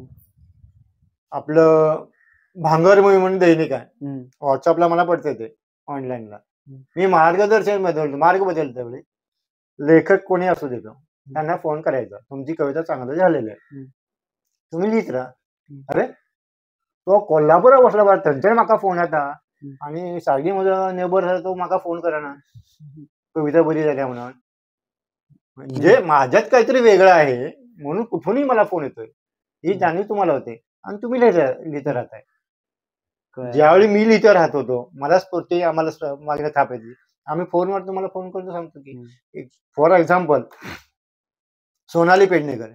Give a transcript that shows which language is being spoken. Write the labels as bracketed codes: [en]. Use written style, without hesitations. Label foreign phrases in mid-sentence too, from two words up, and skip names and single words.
[mr] आपलं भांगरभूमी म्हणून दैनिक आहे, व्हॉट्सअपला मला पडते ते ऑनलाईनला. मी मार्गदर्शन बदलतो, मार्ग बदलतो. वेळी लेखक कोणी असू देतो, त्यांना फोन करायचा, तुमची कविता चांगलं झालेली आहे, तुम्ही लिहित राहा. अरे तो कोल्हापूर बसला बरं, [kok] थंयच्यान म्हाका फोन येता आणि सारगी म्हजो नेबर आसा तो म्हाका फोन करना कविता बरी जाल्या म्हणून. [mr] म्हणजे माझ्यात काहीतरी वेगळं आहे म्हणून कुठूनही मला फोन येतोय, ही जाणीव तुम्हाला होते आणि तुम्ही लिहित राहताय. ज्यावेळी मी लिहित राहत होतो, मला स्फूर्ती आम्हाला मागे थाप येते. आम्ही फोनवर तुम्हाला फोन करून सांगतो की [en] for example [mr] सोनाली पेडणेकर.